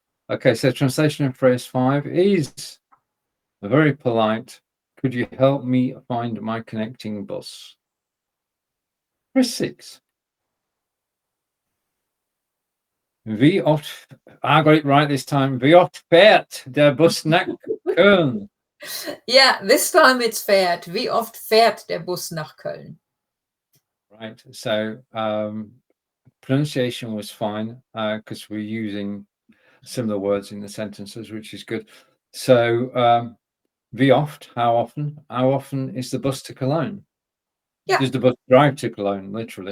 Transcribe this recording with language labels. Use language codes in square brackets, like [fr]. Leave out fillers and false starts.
[en] Okay, so translation of phrase 5 is very polite. Could you help me find my connecting bus? Phrase 6. [de] Wie oft, [en] I got it right this time. [de] Wie oft fährt der Bus nach Köln? [en] Yeah, this time it's Fährt. [de] Wie oft fährt der Bus nach Köln? [en] Right, so pronunciation was fine because we're using similar words in the sentences, which is good. So [de] wie oft, [en] how often? How often is the bus to Cologne? Yeah. Does the bus drive to Cologne, literally?